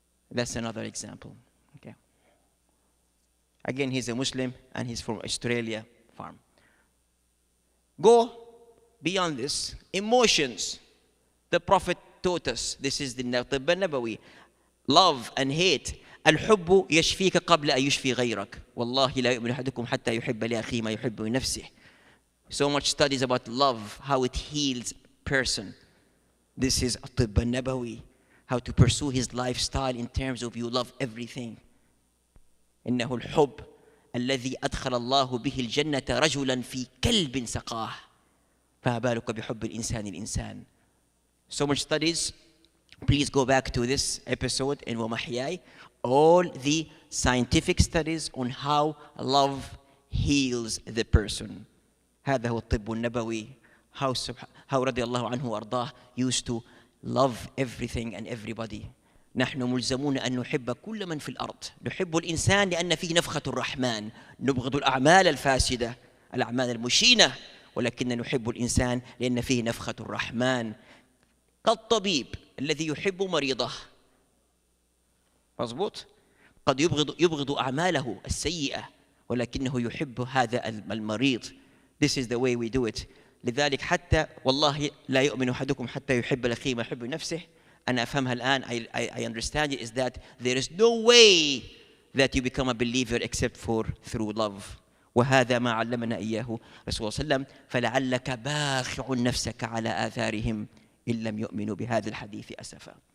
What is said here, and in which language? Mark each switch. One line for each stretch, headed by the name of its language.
English: That's another example. Okay. Again, he's a Muslim and he's from Australia farm. Go beyond this. Emotions. The Prophet taught us. This is the الطب النبوي. Love and hate.
Arabic: الحب يشفيك قبل أن يشفي غيرك. والله لا يؤمن أحدكم حتى يحب لأخيه ما يحب لنفسه.
English: So much studies about love, how it heals person. This is الطب النبوي. How to pursue his lifestyle in terms of you love everything.
Arabic: إنه الحب الذي أدخل الله به الجنة رجلا في كلب سقاه. فما بالك بحب الإنسان الإنسان.
English: So much studies. Please go back to this episode in ومحياي. All the scientific studies on how love heals the person.
Arabic: هذا هو الطب النبوي.
English: How
Arabic: رضي الله عنه وأرضاه
English: used to love everything and everybody.
Arabic: نحن ملزمون أن نحب كل من في الأرض. نحب الإنسان لأن فيه نفخة الرحمن. نبغض الأعمال الفاسدة، الأعمال المشينة، ولكن نحب الإنسان لأن فيه نفخة الرحمن. كالطبيب الذي يحب مريضه. مظبوط؟ قد يبغض أعماله السيئة ولكنه يحب هذا المريض.
English: This is the way we do it.
Arabic: لذلك حتى والله لا يؤمن أحدكم حتى يحب لأخيه ما يحب نفسه. أنا أفهمها الآن.
English: I understand it is that there is no way that you become a believer except for through love.
Arabic: وهذا ما علمنا إياه رسول الله صلى الله عليه وسلم. فلعلك باخع نفسك على آثارهم إن لم يؤمنوا بهذا الحديث أسفا.